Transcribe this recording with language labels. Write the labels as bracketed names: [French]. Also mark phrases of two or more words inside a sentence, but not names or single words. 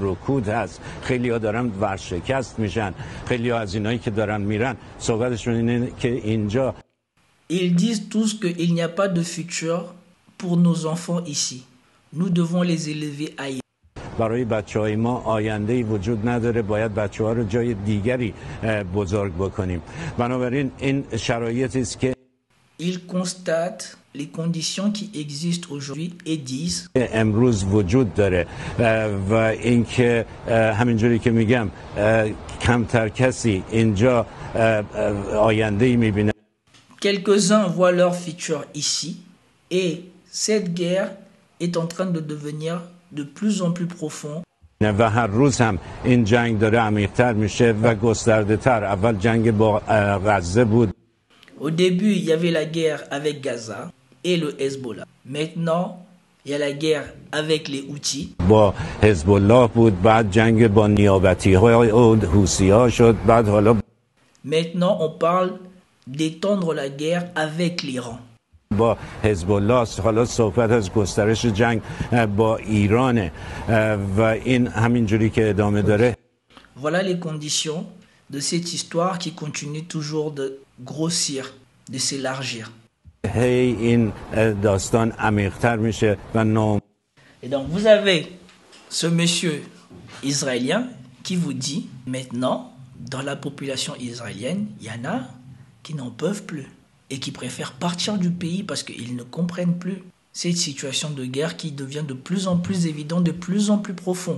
[Persian] سکوت هست خیلی‌ها دارن ورشکست میشن خیلی‌ها از اینایی که دارن میرن صحبتشون اینه که اینجا [French] Ils disent tous qu'il n'y a pas de futur pour nos enfants ici. Nous devons les élever ailleurs. [Persian] برای بچه‌های ما آینده‌ای وجود نداره باید بچه‌ها رو جای دیگری بزرگ بکنیم بنابراین این شرایطی است که [French] Ils constatent les conditions qui existent aujourd'hui et disent [Persian] امروز وجود داره و اینکه همینجوری که میگم کمتر کسی اینجا آینده‌ای می‌بینه. [French] Quelques-uns voient leur futur ici et cette guerre est en train de devenir de plus en plus profonde. [Persian] و هر روز هم این جنگ داره عمیق‌تر میشه و گسترده‌تر. اول جنگ با غزه بود. [French] Au début, il y avait la guerre avec Gaza et le Hezbollah. Maintenant, il y a la guerre avec les Houthis. [Persian] با حزب الله بود بعد جنگ با نیابتی‌های حوثی‌ها شد بعد حالا [French] Maintenant, on parle d'étendre la guerre avec l'Iran. [Persian] با حزب الله حالا صحبت از گسترش جنگ با ایرانه و این همینجوری که ادامه داره. [French] Voilà les conditions de cette histoire qui continue toujours de grossir, de s'élargir. [Persian] هی این داستان عمیق‌تر میشه و نام. [French] Et donc vous avez ce monsieur israélien qui vous dit maintenant dans la population israélienne, il y en a qui n'en peuvent plus et qui préfèrent partir du pays parce qu'ils ne comprennent plus cette situation de guerre qui devient de plus en plus évidente, de plus en plus profond.